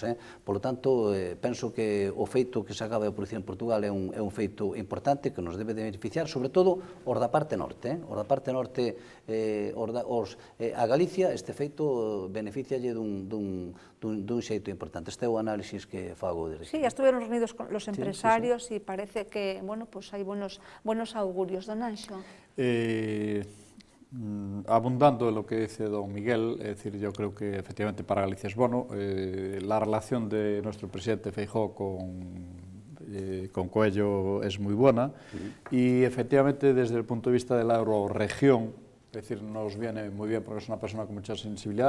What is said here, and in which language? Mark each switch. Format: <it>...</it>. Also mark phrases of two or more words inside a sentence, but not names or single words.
<es>Por lo tanto,</es> <gl>penso que o feito que se acaba de producir en Portugal é un feito importante que nos debe de beneficiar, sobre todo os da parte norte. Os da parte norte, a Galicia, este feito beneficialle dun xeito importante. Este é o análisis que fago desde aquí.</gl> <es>Sí, ya estuvieron reunidos con los empresarios y parece que, bueno, pues hay buenos augurios. Don Anxo. Abundando en lo que dice don Miguel, es decir, yo creo que efectivamente para Galicia es bueno. La relación de nuestro presidente Feijóo con Coello es muy buena y efectivamente desde el punto de vista de la eurorregión, es decir, nos viene muy bien porque es una persona con mucha sensibilidad.</es>